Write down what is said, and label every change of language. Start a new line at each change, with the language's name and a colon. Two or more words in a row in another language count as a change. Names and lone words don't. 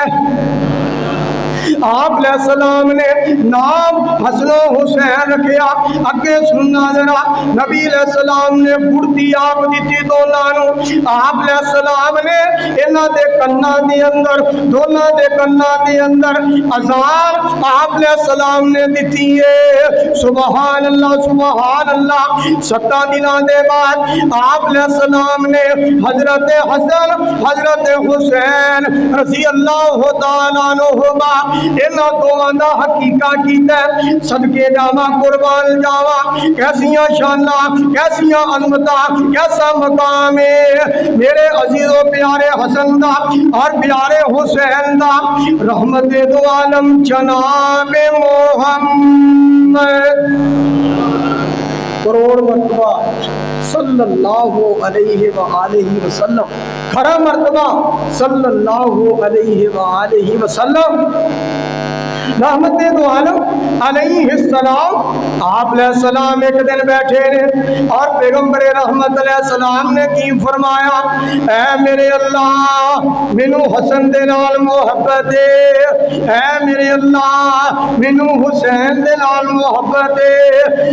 Punjabi: آپ سلام نے نام حسنو حسین رکھیا. اگے سننا ذرا، نبی سلام نے گڑھتی آپ دی دونوں. آپ سلام نے انہاں دے کناں دے اندر، دونوں دے کناں دے اندر اذان آپ سلام نے دی ہے.
Arabic: سبحان الله سبحان الله.
Punjabi: 7 دنوں کے بعد آپ سلام نے حضرت حسن حضرت حسین
Arabic: رضي الله تعالى عنهما
Punjabi: انہاں دوواں دا عقیقہ کیتا. صدقے جاواں قربان جاواں، کیسیاں شاناں، کیسیاں عظمتاں، کیسا مقام ہے میرے عزیزو پیارے حسن دا اور پیارے حسین دا. رحمت دو عالم جناب محمد کروڑ مرتبہ
Arabic: صلى الله عليه وآله وسلم,
Punjabi: کھرا مرتبہ
Arabic: صلى الله عليه وآله وسلم.
Punjabi: رحمت دو عالم
Arabic: عليه السلام.
Punjabi: آپ سلام ایک دن بیٹھے نے اور پیغمبر رحمت سلام نے کی فرمایا، اے میرے اللہ مینوں حسن دے نال محبت ہے، اے میرے اللہ مینوں حسین دے نال محبت ہے.